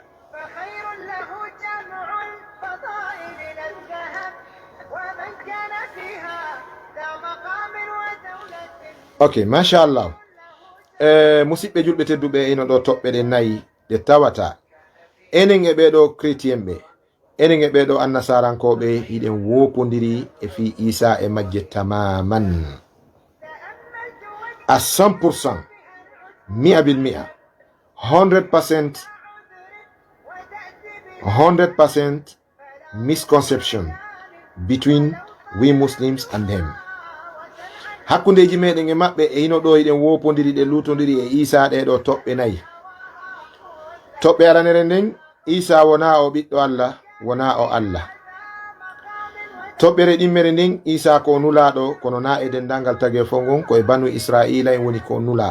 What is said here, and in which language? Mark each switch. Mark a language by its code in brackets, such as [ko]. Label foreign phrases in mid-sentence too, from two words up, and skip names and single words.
[ar] Ok, ما شاء الله. [ff] Musidɓe julɓe tedduɓe ino ɗo toɓɓe ɗe nayi ɗe tawata enen e ɓeɗo chrétien ɓe, enen e ɓeɗo annasarankoɓe hiɗen wopodiri e fi Isa e majje tamaman à 100%, [ar] مية بالمية, [en] 100% misconception between we Muslims and them. [ff] Hakkundeji meɗen e maɓɓe e ino ɗo hiɗen wopodiri ɗe lutodiri e Isa ɗeɗo toɓɓe nayi. Toɓɓe aranere nden, Isa wona o ɓiɗɗo Allah, wona o Allah. Toɓɓere ɗimmere nden, Isa ko nulaɗo kono na e dendangal tagge fo ngon koye banu Israila en woni ko nula.